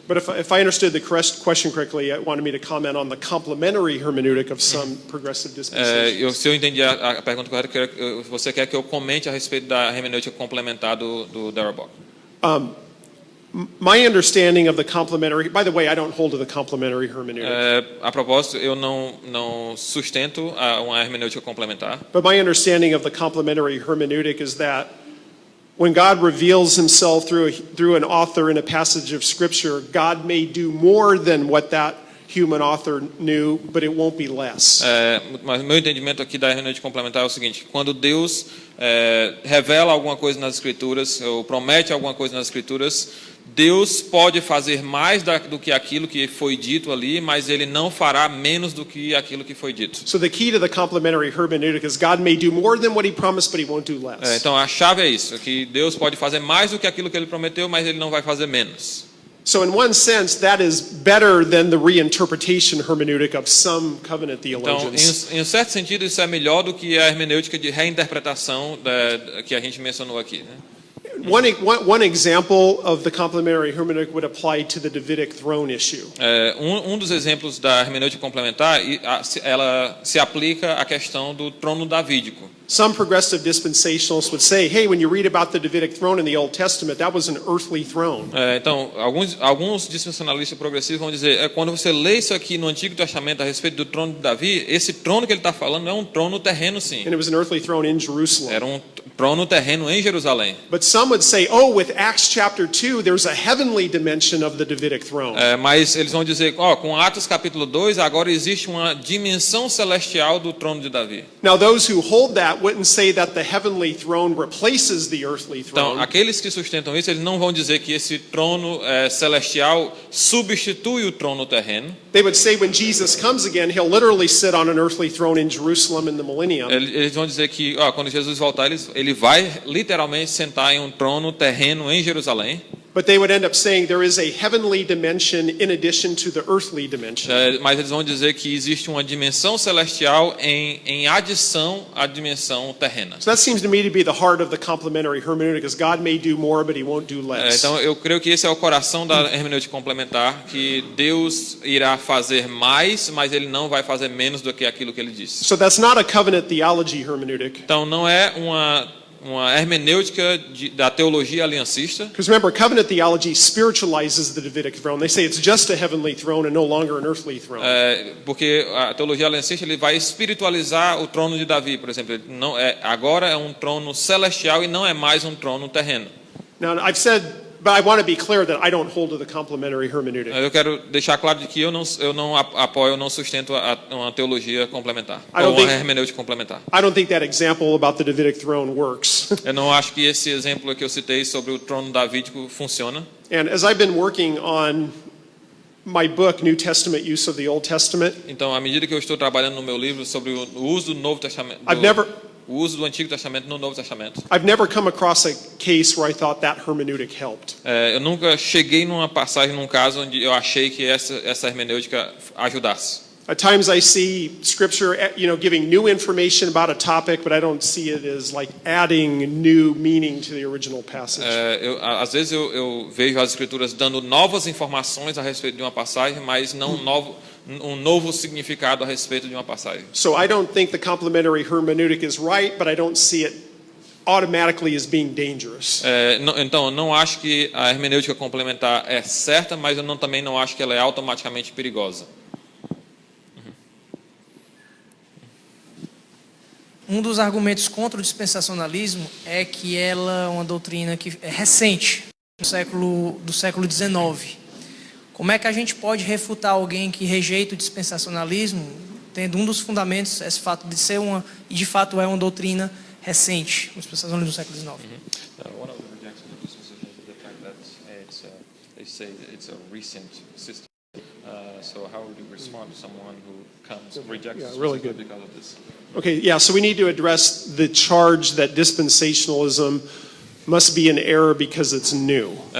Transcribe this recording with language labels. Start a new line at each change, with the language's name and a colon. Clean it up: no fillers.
English: But if I understood the question correctly, it wanted me to comment on the complementary hermeneutic of some progressive dispensations.
Portuguese: Se eu entendi a pergunta correta, você quer que eu comente a respeito da hermenêutica complementar do Darrell Bock?
English: My understanding of the complementary, by the way, I don't hold to the complementary hermeneutic.
Portuguese: A propósito, eu não sustento uma hermenêutica complementar.
English: But my understanding of the complementary hermeneutic is that when God reveals himself through an author in a passage of scripture, God may do more than what that human author knew, but it won't be less.
Portuguese: Mas meu entendimento aqui da hermenêutica complementar é o seguinte: quando Deus revela alguma coisa nas Escrituras, ou promete alguma coisa nas Escrituras, Deus pode fazer mais do que aquilo que foi dito ali, mas ele não fará menos do que aquilo que foi dito.
English: So the key to the complementary hermeneutic is God may do more than what he promised, but he won't do less.
Portuguese: Então a chave é isso, que Deus pode fazer mais do que aquilo que ele prometeu, mas ele não vai fazer menos.
English: So in one sense, that is better than the reinterpretation hermeneutic of some covenant
Portuguese: Então,
English: theologians.
Portuguese: em um certo sentido, isso é melhor do que a hermenêutica de reinterpretação que a gente mencionou aqui, né?
English: One example of the complementary hermeneutic would apply to the Davidic throne issue.
Portuguese: Um dos exemplos da hermenêutica complementar, ela se aplica à questão do trono davídico.
English: Some progressive dispensationalists would say, hey, when you read about the Davidic throne in the Old Testament, that was an earthly throne.
Portuguese: Então, alguns dispensacionalistas progressivos vão dizer, quando você lê isso aqui no Antigo Testamento a respeito do trono de Davi, esse trono que ele está falando é um trono terreno, sim.
English: And it was an earthly throne in Jerusalem.
Portuguese: Era um trono terreno em Jerusalém.
English: But some would say, oh, with Acts chapter 2, there's a heavenly dimension of the Davidic throne.
Portuguese: Mas eles vão dizer, com Atos capítulo 2, agora existe uma dimensão celestial do trono de Davi.
English: Now, those who hold that wouldn't say that the heavenly throne replaces the earthly throne.
Portuguese: Então, aqueles que sustentam isso, eles não vão dizer que esse trono celestial substitui o trono terreno.
English: They would say when Jesus comes again, he'll literally sit on an earthly throne in Jerusalem in the millennium.
Portuguese: Eles vão dizer que, quando Jesus voltar, ele vai literalmente sentar em um trono terreno em Jerusalém.
English: But they would end up saying there is a heavenly dimension in addition to the earthly dimension.
Portuguese: Mas eles vão dizer que existe uma dimensão celestial em adição à dimensão terrena.
English: So that seems to me to be the heart of the complementary hermeneutic, because God may do more, but he won't do less.
Portuguese: Então eu creio que esse é o coração da hermenêutica complementar, que Deus irá fazer mais, mas ele não vai fazer menos do que aquilo que ele disse.
English: So that's not a covenant theology hermeneutic.
Portuguese: Então não é uma hermenêutica da teologia aliancista.
English: Because remember, covenant theology spiritualizes the Davidic throne. They say it's just a heavenly throne and no longer an earthly throne.
Portuguese: Porque a teologia aliancista ele vai espiritualizar o trono de Davi, por exemplo. Agora é um trono celestial e não é mais um trono terreno.
English: Now, I've said But I want to be clear that I don't hold to the complementary hermeneutic.
Portuguese: Eu quero deixar claro de que eu não apoio, eu não sustento uma teologia complementar,
English: I don't
Portuguese: ou uma
English: think-
Portuguese: hermenêutica complementar.
English: I don't think that example about the Davidic throne works.
Portuguese: Eu não acho que esse exemplo que eu citei sobre o trono davídico funciona.
English: And as I've been working on my book, New Testament Use of the Old Testament,
Portuguese: Então, à medida que eu estou trabalhando no meu livro sobre o uso do Novo Testamento, o uso do Antigo Testamento no Novo Testamento,
English: I've never come across a case where I thought that hermeneutic helped.
Portuguese: eu nunca cheguei numa passagem, num caso onde eu achei que essa hermenêutica ajudasse.
English: At times I see scripture, giving new information about a topic, but I don't see it as like adding new meaning to the original passage.
Portuguese: Às vezes eu vejo as escrituras dando novas informações a respeito de uma passagem, mas não um novo significado a respeito de uma passagem.
English: So I don't think the complementary hermeneutic is right, but I don't see it automatically as being dangerous.
Portuguese: Então, eu não acho que a hermenêutica complementar é certa, mas eu também não acho que ela é automaticamente perigosa. Um dos argumentos contra o dispensacionalismo é que ela é uma doutrina que é recente, do século XIX. Como é que a gente pode refutar alguém que rejeita o dispensacionalismo, tendo um dos fundamentos esse fato de ser e de fato é uma doutrina recente, o dispensacionalismo do século XIX?
English: One of the rejections of dispensationalism is the fact that they say it's a recent system. So how would you respond to someone who rejects really good. because of this? Okay, yeah, so we need to address the charge that dispensationalism must be an error because it's new.